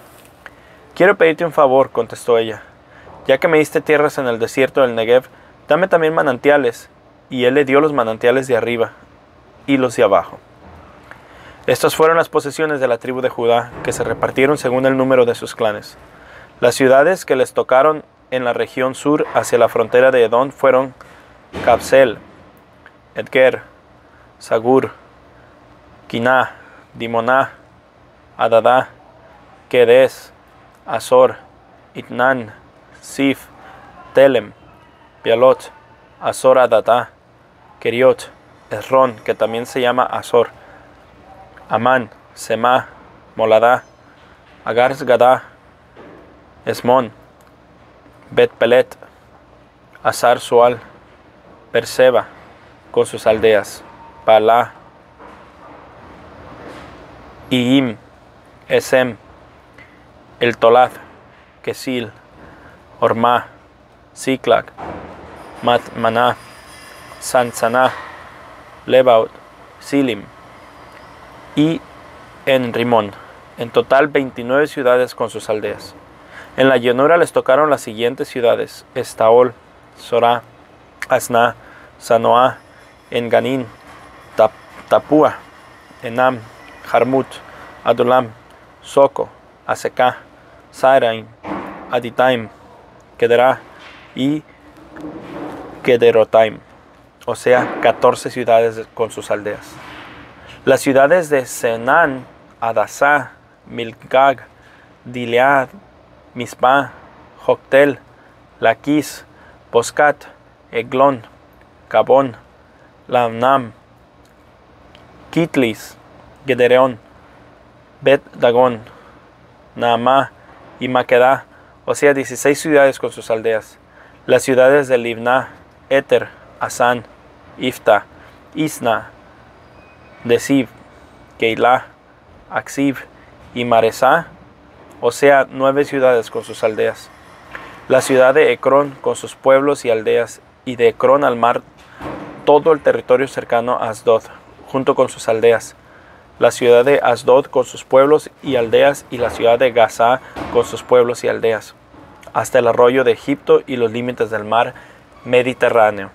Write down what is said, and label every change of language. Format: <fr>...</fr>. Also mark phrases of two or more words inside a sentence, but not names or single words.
<es>Quiero pedirte un favor, contestó ella. Ya que me diste tierras en el desierto del Negev, dame también manantiales. Y él le dio los manantiales de arriba y los de abajo. Estas fueron las posesiones de la tribu de Judá, que se repartieron según el número de sus clanes. Las ciudades que les tocaron en la región sur hacia la frontera de Edom fueron Kabsel, Edger, Sagur, Quiná, Dimoná, Adadá, Kedes, Azor, Itnan, Sif, Telem, Pialot, Azor Adadá, Keriot, Esrón, que también se llama Azor, Amán, Semá, Moladá, Agar-Gadá, Esmón, Bet-Pelet, Azar-Sual, Berseba, con sus aldeas, Palá, Iim, Esem, El Tolad, Quesil, Ormá, Ziklag, Matmaná, Sansaná, Lebaot, Silim y en Rimón. En total 29 ciudades con sus aldeas. En la llanura les tocaron las siguientes ciudades: Estaol, Sorá, Asná, Sanoá, Enganín, Tapúa, Enam, Jarmut, Adulam, Soco, Aseká, Saaraim, Aditaim, Kederá y Kederotaim, o sea, 14 ciudades con sus aldeas. Las ciudades de Senán, Adasá, Milgag, Dilead, Mispa, Joctel, Laquis, Boscat, Eglón, Cabón, Lamnam, Kitlis, Gedereón, Bet Dagón, Naamá y Maquedá, o sea, 16 ciudades con sus aldeas. Las ciudades de Libná, Éter, Asán, Ifta, Isna, Desib, Keilah, Aksib y Maresá, o sea, 9 ciudades con sus aldeas. La ciudad de Ecrón con sus pueblos y aldeas, y de Ecrón al mar todo el territorio cercano a Asdod, junto con sus aldeas. La ciudad de Asdod con sus pueblos y aldeas, y la ciudad de Gazá con sus pueblos y aldeas, hasta el arroyo de Egipto y los límites del mar Mediterráneo.</es>